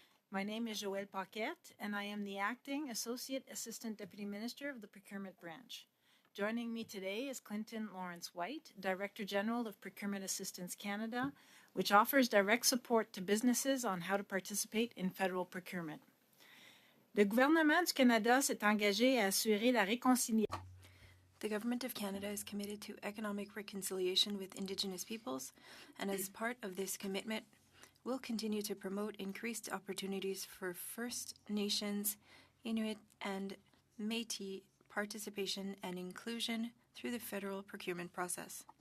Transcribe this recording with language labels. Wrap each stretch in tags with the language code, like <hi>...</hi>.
<en>My name is Joelle Paquette, and I am the Acting Associate Assistant Deputy Minister of the Procurement Branch. Joining me today is Clinton Lawrence White, Director General of Procurement Assistance Canada, which offers direct support to businesses on how to participate in federal procurement.</en> <fr>Le gouvernement du Canada s'est engagé à assurer la réconciliation.</fr> <en>The Government of Canada is committed to economic reconciliation with Indigenous peoples, and as part of this commitment, will continue to promote increased opportunities for First Nations, Inuit, and Métis participation and inclusion through the federal procurement process.</en>